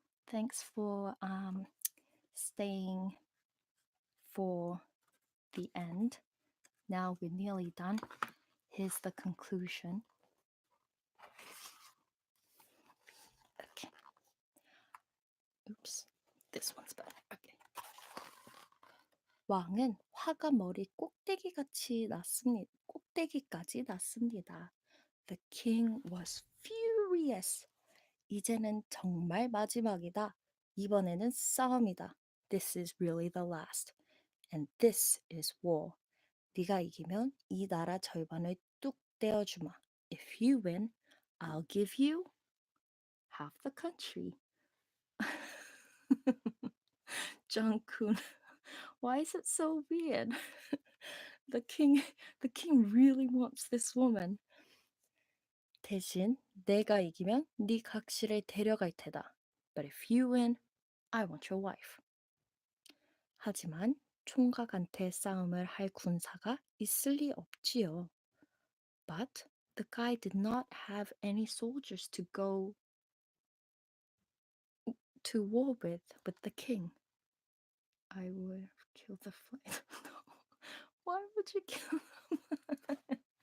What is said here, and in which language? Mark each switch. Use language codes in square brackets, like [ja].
[en] Thanks for staying for the end. Now we're nearly done. Here's the conclusion. Okay. Oops. This one's better. Okay. [ko] 왕은 화가 머리 꼭대기까지 났습니다. [en] The king was furious. [ko] 이제는 정말 마지막이다. 이번에는 싸움이다. [en] This is really the last. And this is war. [ko] 네가 이기면 이 나라 절반을 뚝 떼어주마. [en] If you win, I'll give you half the country. Jung-kun, why is it so weird? The king really wants this woman. [ko] 대신 내가 이기면 네 각시를 데려갈 테다. [en] But if you win, I want your wife. [ko] 하지만 총각한테 싸움을 할 군사가 있을 리 없지요. [en] But the guy did not have any soldiers to go to war with the king. I would have killed the fly. Why would you kill them?